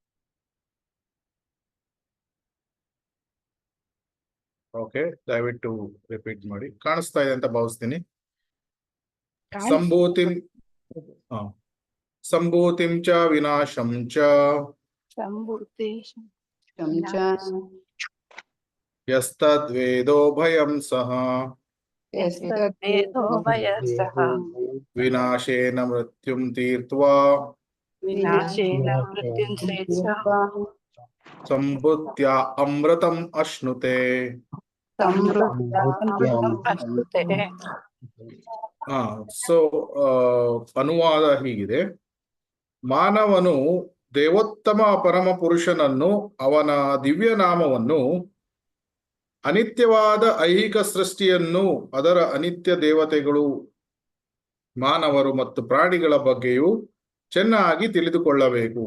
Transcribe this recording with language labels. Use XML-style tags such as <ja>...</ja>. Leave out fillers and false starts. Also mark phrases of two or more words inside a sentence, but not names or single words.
<kn>ಓಕೆ, ದಯವಿಟ್ಟು ರಿಪೀಟ್ ಮಾಡಿ. ಕಾಣಿಸ್ತಾ ಇದೆ ಅಂತ ಭಾವಿಸ್ತೀನಿ.</kn> <sa>ಸಂಭೂತಿಂ ಚ ವಿನಾಶಂ ಚ ಯಸ್ತದ್ವೇದೋ ಭಯಂ ಸಹ ವಿನಾಶೇನ ಮೃತ್ಯುಂ ತೀರ್ತ್ವಾ ಸಂಭೂತ್ಯಾ ಅಮೃತಂ ಅಶ್ನುತೆ.</sa> <kn>ಸೊ ಅನುವಾದ ಹೀಗಿದೆ: ಮಾನವನು ದೇವೋತ್ತಮ ಪರಮ ಪುರುಷನನ್ನು, ಅವನ ದಿವ್ಯ ನಾಮವನ್ನು, ಅನಿತ್ಯವಾದ ಐಹಿಕ ಸೃಷ್ಟಿಯನ್ನು, ಅದರ ಅನಿತ್ಯ ದೇವತೆಗಳು, ಮಾನವರು ಮತ್ತು ಪ್ರಾಣಿಗಳ ಬಗ್ಗೆಯೂ ಚೆನ್ನಾಗಿ ತಿಳಿದುಕೊಳ್ಳಬೇಕು.</kn>